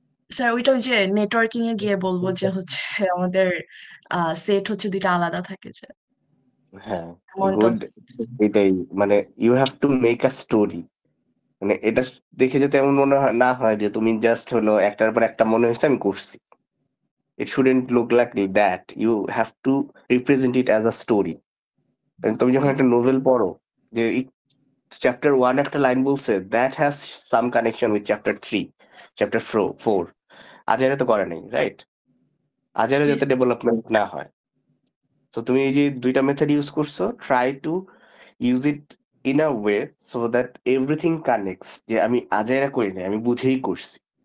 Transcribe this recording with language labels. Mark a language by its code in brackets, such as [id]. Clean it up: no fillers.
[bn] Sir ওইটা ওই যে নেটওয়ার্কিং এ গিয়ে বলবো যে হচ্ছে আমাদের সেট হচ্ছে দুইটা আলাদা থাকে যে হ্যাঁ, [en] Amount of good. [bn] এটাই মানে [en] You have to make a story. [bn] মানে এটা দেখে যাতে এমন মনে হয় না হয় যে তুমি জাস্ট হলো একটার পর একটা মনে হয়েছে আমি করছি। [en] It shouldn't look like that. You have to represent it as a story. [bn] তুমি যখন একটা নোভেল পড়ো যে চ্যাপ্টার 1 একটা লাইন বলছে, [en] That has some connection with chapter 3, chapter 4। [bn] আজারে তো করে নাই, রাইট? আজারে যাতে ডেভেলপমেন্ট না হয়। তো তুমি এই যে দুইটা মেথড ইউজ করছো, [en] try to use it in a way so that everything connects, [bn] যে আমি আজাইরা করি নাই, আমি বুঝেই করছি।